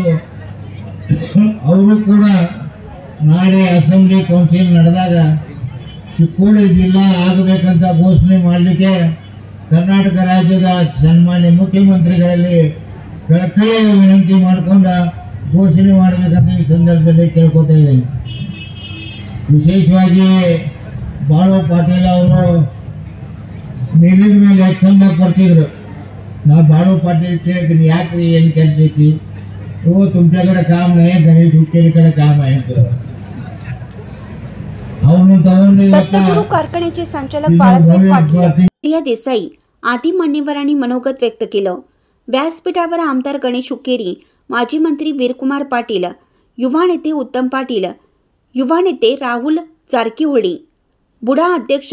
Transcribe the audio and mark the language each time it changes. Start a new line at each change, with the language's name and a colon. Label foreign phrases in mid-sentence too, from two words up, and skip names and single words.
Kannada: ಅವರು ಕೂಡ ನಾಳೆ
English: assembly council
Kannada: ನಡೆದಾಗ ಚಿಕ್ಕೋಡಿ ಜಿಲ್ಲಾ ಆಗಬೇಕಂತ ಘೋಷಣೆ ಮಾಡಲಿಕ್ಕೆ ಕರ್ನಾಟಕ ರಾಜ್ಯದ ಸನ್ಮಾನ್ಯ ಮುಖ್ಯಮಂತ್ರಿಗಳಲ್ಲಿ ಕಳಕಳಿಯ ವಿನಂತಿ ಮಾಡಿಕೊಂಡು ಘೋಷಣೆ ಮಾಡಬೇಕಂತ ಈ ಸಂದರ್ಭದಲ್ಲಿ ಕೇಳ್ಕೊತಾ ಇದ್ದೀನಿ. ವಿಶೇಷವಾಗಿ ಬಾಳು ಪಾಟೀಲ್ ಅವರು ಮೇಲಿನ ಮೇಲೆ ಎಕ್ಸಾಮ್ದಾಗ ಬರ್ತಿದ್ರು. ನಾ ಬಾಳು ಪಾಟೀಲ್ ಕೇಳ್ತೀನಿ, ಯಾಕ್ರಿ ಏನು ಕೆಲಸ ಐತಿ?
Marathi: वो तुमच्याकडे काम नाही, गणेश हुक्केरीकडे काम आहे. दत्तगुरु कारखान्याचे संचालक बाळासाहेब पाटील, प्रिया देसाई आदी मान्यवरांनी मनोगत व्यक्त केलं. व्यासपीठावर आमदार गणेश हुक्केरी, माजी मंत्री वीरकुमार पाटील, युवा नेते उत्तम पाटील, युवा नेते राहुल जारकीहोळी, बुडा अध्यक्ष